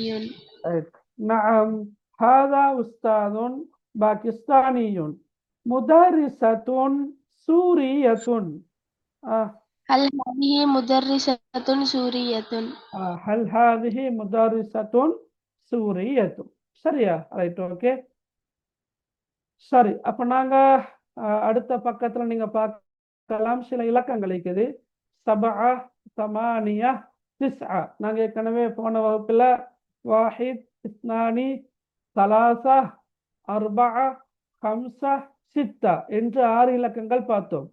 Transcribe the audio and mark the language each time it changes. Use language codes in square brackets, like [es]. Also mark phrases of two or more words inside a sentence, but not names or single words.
[ar] نعم هذا أستاذ باكستاني. مدرسة سورية. هل هذه مدرسة سورية؟ هل هذه مدرسة سورية. [ta] சரியா? ரைட், ஓகே. சரி, அப்போ நாங்க அடுத்த பக்கத்துல நீங்க பார்க்கலாம் சில இலக்கங்கள் இருக்குது. சபஅ, தமானியா, திஸ்ஆ. நாங்க ஏற்கனவே போன வகுப்புல வாஹித், இஸ்னானி, சலாசா, அர்பஅ, ஹம்சா, சித்தா என்று 6 இலக்கங்கள் பார்த்தோம்.